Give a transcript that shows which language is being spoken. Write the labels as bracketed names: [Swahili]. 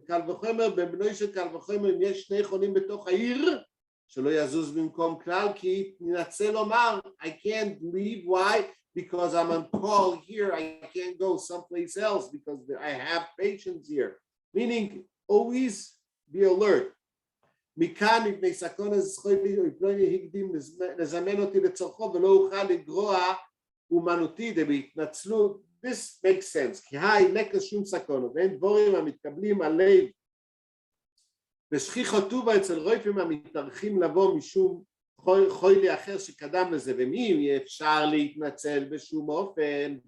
[Hebrew] V'kal v'chomer, בבנוי של קל וחומר, אם יש שני חולים בתוך העיר, שלא יזוז במקום כלל, כי ננסה לומר, [English] I can't leave. Why? Because I'm on call here. I can't go someplace else because I have patients here. Meaning, always be alert. [Hebrew] מכאן מפני סכנה זכותי ולפני הקדים לזמן אותי לצורכו ולא אוכל לגרוע אומנותי בהתנצלות. [English] This makes sense. [Hebrew] כי אין שום סכנה ואין דבורים המתקבלים על לב ושכיח טובה אצל רופאים המתארחים לבוא משום חולי אחר שקדם לזה, ומי אפשר להתנצל בשום אופן.